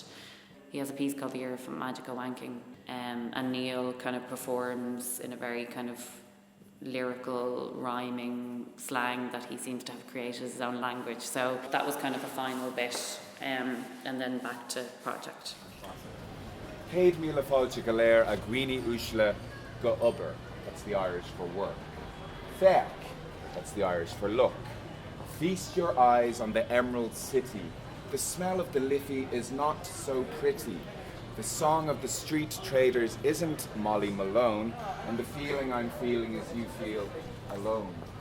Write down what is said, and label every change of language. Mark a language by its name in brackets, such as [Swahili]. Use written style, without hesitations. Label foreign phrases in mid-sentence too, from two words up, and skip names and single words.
[English] He has a piece called The Year of Magical Wanking. And Neil kind of performs in a very kind of lyrical, rhyming slang that he seems to have created his own language. So that was kind of the final bit. And then back to Project. [Irish] Céad míle fáilte go léir a gcuoine uaisle go obair, [English] that's the Irish for work. Feach, that's the Irish for look. Feast your eyes on the Emerald City. The smell of the Liffey is not so pretty. The song of the street traders isn't Molly Malone, and the feeling I'm feeling is you feel alone.